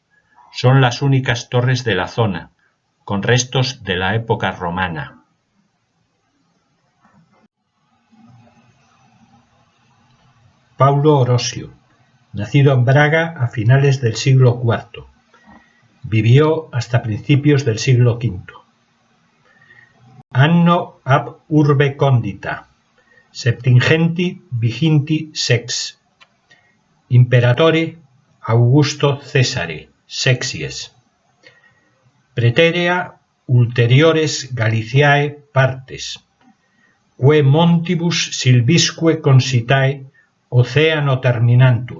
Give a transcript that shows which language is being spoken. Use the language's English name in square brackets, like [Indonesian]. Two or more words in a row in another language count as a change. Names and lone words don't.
[Spanish] Son las únicas torres de la zona, con restos de la época romana. Paulo Orosio, nacido en Braga a finales del siglo IV. Vivió hasta principios del siglo V. [Latin] Anno ab urbe condita, septingenti viginti sex. Imperatore Augusto Cesare, sexies. Praeterea ulteriores Galiciae partes, que montibus silvisque consitae Oceano terminantur.